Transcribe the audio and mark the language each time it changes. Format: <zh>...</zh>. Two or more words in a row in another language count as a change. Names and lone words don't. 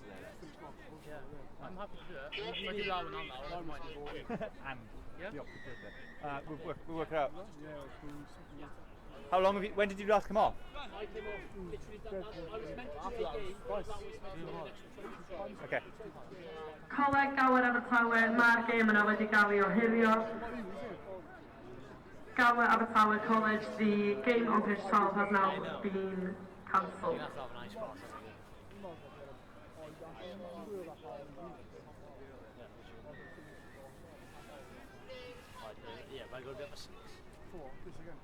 <en>Yeah, I'm happy to do it. If I do that one on now, I don't mind. and Yeah? the opposite bit. We'll work it out. Yeah, How long have you? When did you last come off? I came off literally that. I was meant to do a game, but that was meant to be an extra 20. Okay.</en> <cy>Coleg Gower Abertawe, mae'r gêm yna wedi cael ei ohirio.</cy> <en>Gower Abertawe College, the game on pitch 12 has now been cancelled. You have to have a nice pass. Yeah, but I got a bit of a 6. For this again.</en>